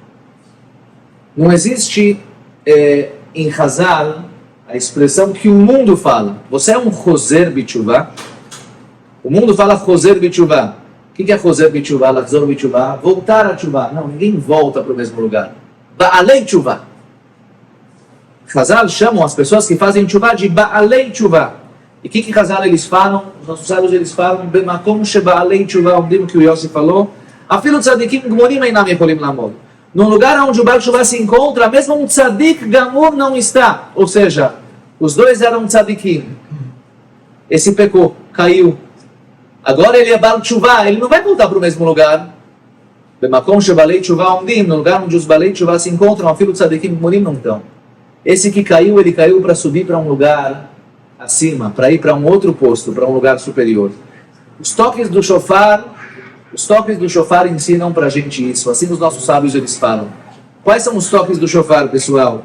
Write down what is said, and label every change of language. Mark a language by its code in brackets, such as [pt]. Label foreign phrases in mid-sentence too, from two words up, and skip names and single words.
[pt] Não existe em Hazal a expressão que o mundo fala. Você é um [he] חוזר בתשובה? [pt] O mundo fala [he] חוזר בתשובה. [pt] O que é [he] חוזר בתשובה? לחזור בתשובה? [pt] Voltar a Tshuvah. Não, ninguém volta para o mesmo lugar. [he] בעלי תשובה. [pt] Hazal chamam as pessoas que fazem Tshuvah de [he] בעלי תשובה. [pt] E o que Hazal eles falam? Os nossos sábios eles falam [he] במקום שבעלי תשובה, [pt] o que o Yossi falou. [he] אפילו צדיקים גמורים אינם יכולים לעמוד. [pt] Num lugar onde o [he] בעל תשובה [pt] se encontra, mesmo um [he] צדיק גמור [pt] não está. Ou seja, os dois eram tzadikim. Esse pecou, caiu. Agora ele é [he] בעל תשובה, [pt] ele não vai voltar para o mesmo lugar. [he] במקום שבעלי תשובה עומדים, [pt] no lugar onde os [he] בעלי תשובה [pt] se encontram, [he] אפילו צדיקים גמורים [pt] não estão. Esse que caiu, ele caiu para subir para um lugar acima, para ir para um outro posto, para um lugar superior. Os toques do shofar ensinam para a gente isso. Assim os nossos sábios eles falam. Quais são os toques do shofar, pessoal?